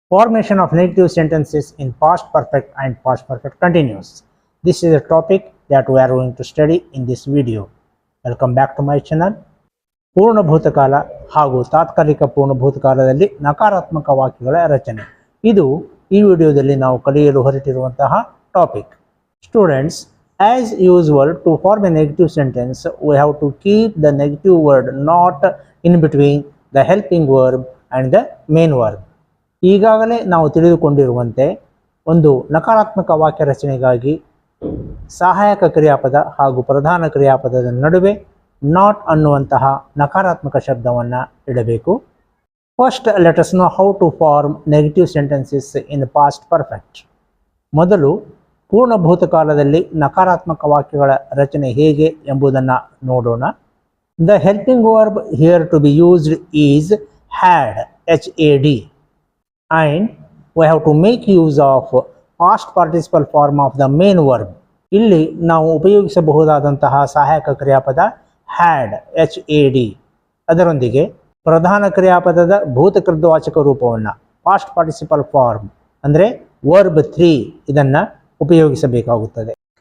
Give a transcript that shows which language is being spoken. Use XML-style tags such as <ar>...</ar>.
<en>Formation of negative sentences in past perfect and past perfect continuous. This is a topic that we are going to study in this video. Welcome back to my channel.</en> <kn>ಪೂರ್ಣ ಭೂತಕಾಲ ಹಾಗೂ ತಾತ್ಕಾಲಿಕ ಪೂರ್ಣ ಭೂತಕಾಲದಲ್ಲಿ ನಕಾರಾತ್ಮಕ ವಾಕ್ಯಗಳ ರಚನೆ. ಇದು ಈ ವಿಡಿಯೋದಲ್ಲಿ ನಾವು ಕಲಿಯಲು ಹೊರಟಿರುವಂತಹ topic.</kn> <en>Students, as usual, to form a negative sentence, we have to keep the negative word not in between the helping verb and the main verb.</en> <kn>ಈಗಾಗಲೇ ನಾವು ತಿಳಿದುಕೊಂಡಿರುವಂತೆ ಒಂದು ನಕಾರಾತ್ಮಕ ವಾಕ್ಯ ರಚನೆಗಾಗಿ ಸಹಾಯಕ ಕ್ರಿಯಾಪದ ಹಾಗೂ ಪ್ರಧಾನ ಕ್ರಿಯಾಪದದ ನಡುವೆ ನಾಟ್ ಅನ್ನುವಂತಹ ನಕಾರಾತ್ಮಕ ಶಬ್ದವನ್ನು ಇಡಬೇಕು.</kn> <en>First let us know how to form negative sentences in past perfect.</en> <kn>ಮೊದಲು ಪೂರ್ಣ ಭೂತಕಾಲದಲ್ಲಿ ನಕಾರಾತ್ಮಕ ವಾಕ್ಯಗಳ ರಚನೆ ಹೇಗೆ ಎಂಬುದನ್ನು ನೋಡೋಣ.</kn> <en>The helping verb here to be used is had, HAD. And we have to make use of past participle form of the main verb.</en> <kn>ಇಲ್ಲಿ ನಾವು ಉಪಯೋಗಿಸಬಹುದಾದಂತಹ ಸಹಾಯಕ ಕ್ರಿಯಾಪದ ಹ್ಯಾಡ್, HAD. ಅದರೊಂದಿಗೆ ಪ್ರಧಾನ ಕ್ರಿಯಾಪದದ ಭೂತಕೃದ್ವಾಚಕ ರೂಪವನ್ನು ಪಾಸ್ಟ್ ಪಾರ್ಟಿಸಿಪಲ್ ಫಾರ್ಮ್ ಅಂದರೆ ವರ್ಬ್ 3 ಇದನ್ನು ಉಪಯೋಗಿಸಬೇಕಾಗುತ್ತದೆ.</kn>